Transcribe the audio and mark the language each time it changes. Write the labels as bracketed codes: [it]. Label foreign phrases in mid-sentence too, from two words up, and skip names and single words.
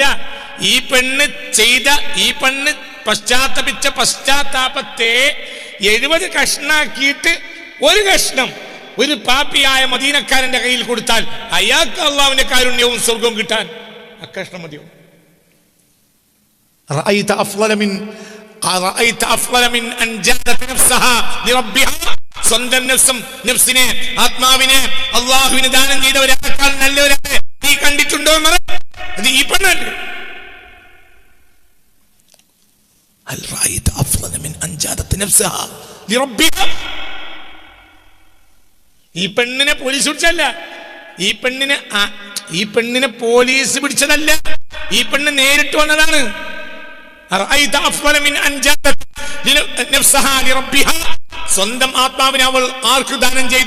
[ml] ഈ പെണ്ണ് പശ്ചാത്തപിച്ച പശ്ചാത്താപത്തെ 70 കഷ്ണാക്കിയിട്ട് ഒരു കഷ്ണം ഒരു പാപിയായ മദീനക്കാരന്റെ കയ്യിൽ കൊടുത്താൽ അയാൾക്ക് അള്ളാഹുവിന്റെ കാരുണ്യവും സ്വർഗവും കിട്ടാൻ ആ കഷ്ണം മതിയോ? [ar] رأيت أفضل من أن جادت نفسها لربها. [ml] സ്വന്തം നഫ്സിനെ, ആത്മാവിനെ അള്ളാഹുവിന് ദാനം ചെയ്ത ഒരാളെക്കാൾ നല്ലവരാണ് നീ കണ്ടിട്ടുണ്ടോ? അത് ഈ പെണ്ണല്ലേ. [ar] هل رأيت أفضل من أن جادت نفسها لربها. [ml] ഈ പെണ്ണിനെ പോലീസ് പിടിച്ചല്ല, ഈ പെണ്ണിനെ പോലീസ് പിടിച്ചതല്ല, ഈ പെണ്ണ് നേരിട്ട് വന്നതാണ്. സ്വന്തം ആത്മാവിനെ അവൾ ആർക്ക് ദാനം ചെയ്തു?